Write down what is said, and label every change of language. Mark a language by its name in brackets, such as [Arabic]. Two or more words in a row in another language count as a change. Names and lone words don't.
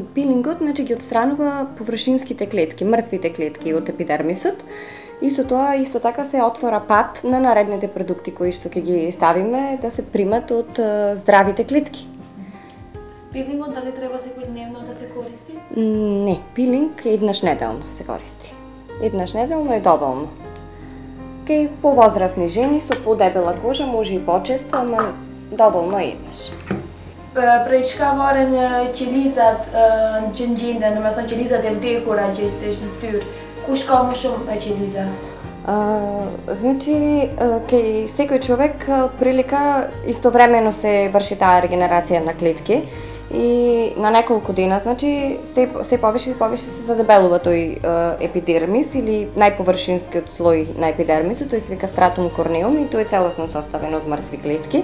[Macedonian] Пилингот, значи, ги отстранува површинските клетки, мртвите клетки од епидермисот и со тоа исто така се отвора пат на наредните продукти кои што ќе ги ставиме да се примат од здравите клетки. Пилингот дали треба секојдневно да се користи? Не, пилинг еднаш неделно се користи. Еднаш неделно е доволно. Кај повозрасни жени со подебела кожа може и почесто, ама доволно еднаш. [Albanian] Preçkavaren qelizat që ngjenden, domethënë qelizat e vdekura gjithsesi në fytyrë, kush ka më shumë qeliza? [Macedonian] Значи, кај секој човек отприлика истовремено се врши таа регенерација на клетки и на неколку дена, значи, се повише и повише се задебелува тој епидермис или најповршинскиот слој на епидермисот, тој се вика стратум корнеум и тој е целосно составен од мртви клетки.